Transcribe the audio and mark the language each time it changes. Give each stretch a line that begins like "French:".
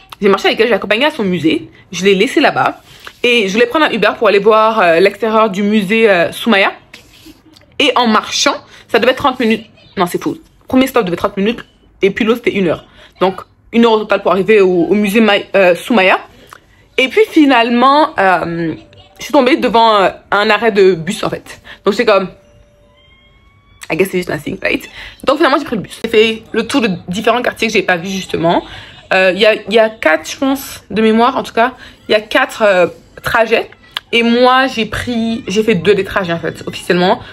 French: J'ai marché avec elle, je l'ai accompagnée à son musée, je l'ai laissée là-bas et je voulais prendre un Uber pour aller voir l'extérieur du musée Soumaya. Et en marchant, ça devait être 30 minutes. Non, c'est faux. Le premier stop devait être 30 minutes et puis l'autre c'était 1 heure. Donc 1 heure au total pour arriver au musée Soumaya. Et puis finalement, je suis tombée devant un arrêt de bus en fait. Donc c'est comme,
English: I guess it's just nothing, right?
French: Donc finalement j'ai pris le bus. J'ai fait le tour de différents quartiers que j'ai pas vu justement. Il y a 4, je pense, de mémoire en tout cas. Il y a 4 trajets. Et moi j'ai fait 2 des trajets en fait, officiellement.